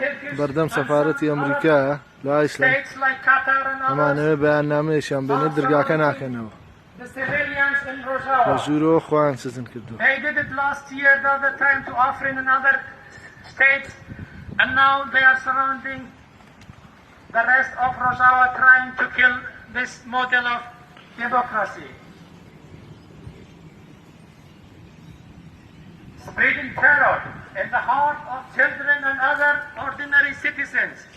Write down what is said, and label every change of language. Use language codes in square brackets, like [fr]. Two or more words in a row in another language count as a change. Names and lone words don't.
[ckb] بەردەم سەفارەتی ئەمریکایە لە ئایسلەند [en] States like Qatar and others, [ckb] ئەمانەوە بەیاننامەیەشیان بێنێ دەرگاکە ناکەنەوە [en] the civilians in [ckb] بە [en] Rojava. [ckb] ژوورەوە خۆیان سزن کردو [en] They did it last year, the other time to Afrin and other states, and now they are surrounding the rest of Rojava, trying to kill this model of democracy. Spreading terror in the heart of children and other ordinary citizens.